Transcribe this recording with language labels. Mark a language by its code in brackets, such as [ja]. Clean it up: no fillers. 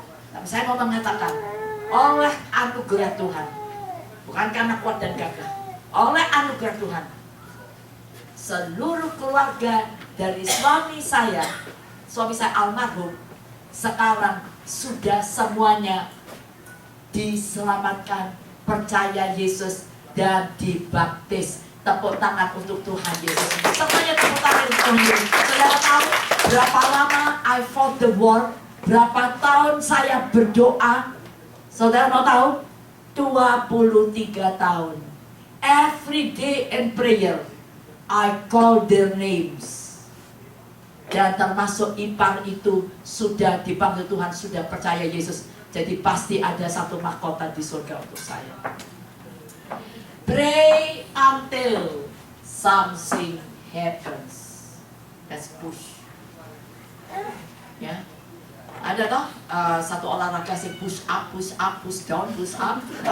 [id] Tapi saya mau mengatakan, oleh anugerah Tuhan, bukan karena kuat dan gagah, oleh anugerah Tuhan, seluruh keluarga dari suami saya almarhum, sekarang sudah semuanya diselamatkan, percaya Yesus, dan dibaptis. Tepuk tangan untuk Tuhan Yesus. Semuanya tepuk tangan untuk Tuhan Yesus. Saudara tahu berapa lama [en] I fought the war? [id] Berapa tahun saya berdoa? Saudara mau tahu? 23 tahun. [en] Every day in prayer, I call their names. [id] Dan termasuk ipar itu sudah dipanggil Tuhan, sudah percaya Yesus. Jadi pasti ada satu mahkota di surga untuk saya. [en] Pray until something happens. Let's push. [id] Ya, ada toh satu olahraga sih, [en] push up, push up, push down, push up.